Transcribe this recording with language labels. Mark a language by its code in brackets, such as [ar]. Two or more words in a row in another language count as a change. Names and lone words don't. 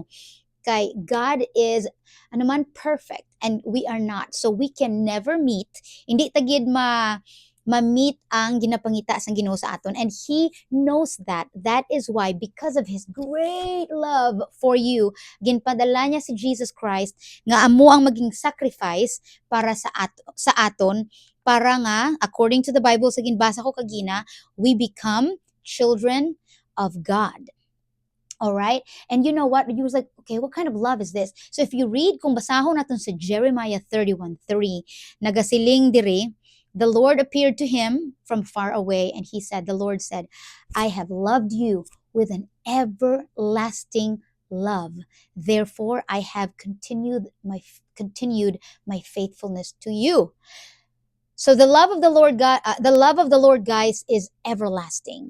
[en] Kay God is [hil] ano man [en] perfect and we are not. So we can never meet, [hil] hindi tagid ma-meet ang ginapangita sang Ginoo sa aton, [en] and he knows that. That is why, because of his great love for you, [hil] ginpadala niya si Jesus Christ nga amo ang maging sacrifice para sa aton para nga [en] according to the Bible [hil] sa ginbasa ko kagina, [en] we become children of God. All right? And you know what? You was like, okay, what kind of love is this? So if you read, [hil] kung basahon natin sa Jeremiah 31:3, nagasiling diri, [en] the Lord appeared to him from far away, and he said, the Lord said, I have loved you with an everlasting love. Therefore, I have continued my faithfulness to you. So the love of the Lord guys, is everlasting.